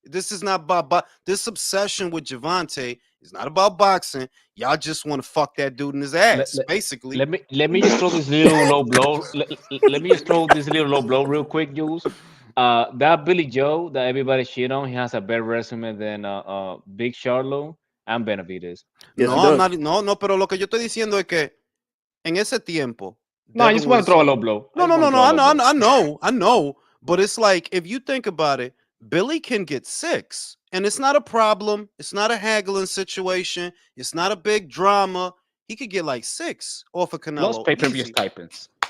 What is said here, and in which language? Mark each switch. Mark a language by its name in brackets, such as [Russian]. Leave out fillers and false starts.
[English] This is not about this obsession with Gervonta is not about boxing. Y'all just want to fuck that dude in his ass, basically. Let me just throw this little low blow. Let me just throw this little low blow real quick, Jules. That Billy Joe that everybody shit on, he has a better resume than Big Charlo and Benavides. [Spanish] Yes, no, pero lo que yo estoy diciendo es que en ese tiempo. [English] No, I just want to throw a low blow. No. I know. But it's like, if you think about it, Billy can get 6, and it's not a problem. It's not a haggling situation. It's not a big drama. He could get like 6 off of Canelo. Los pay-per-view stipends.